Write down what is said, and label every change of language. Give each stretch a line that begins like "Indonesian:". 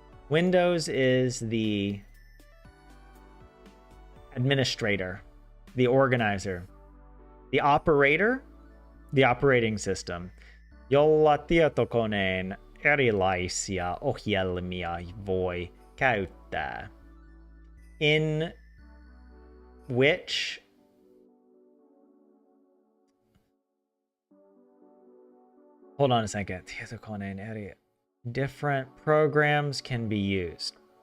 English: Windows is the administrator, the organizer. The operator the operating system,
Finnish: jolla tietokoneen erilaisia ohjelmia voi käyttää.
English: In which hold on a second.
Finnish: Tietokoneen eri
English: different programs can be used.